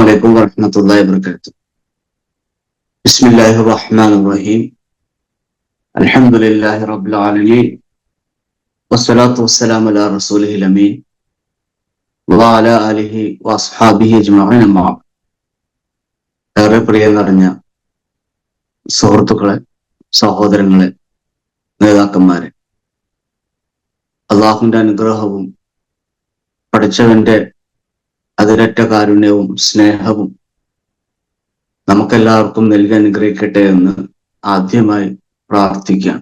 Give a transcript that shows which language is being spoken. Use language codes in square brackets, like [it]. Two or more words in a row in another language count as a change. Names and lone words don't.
[ar] عليكم ورحمة الله وبركاته. بسم الله الرحمن الرحيم. الحمد لله رب العالمين والصلاة والسلام على رسوله الأمين وعلى آله وأصحابه أجمعين أما بعد. [ml] ഏറെ പ്രിയം നിറഞ്ഞ സുഹൃത്തുക്കളെ, സഹോദരങ്ങളെ, നേതാക്കന്മാരെ, അള്ളാഹുവിന്റെ അനുഗ്രഹവും പഠിച്ചവന്റെ അതിരറ്റ കാരുണ്യവും സ്നേഹവും നമുക്കെല്ലാവർക്കും നൽകി അനുഗ്രഹിക്കട്ടെ എന്ന് ആദ്യമായി പ്രാർത്ഥിക്കാം.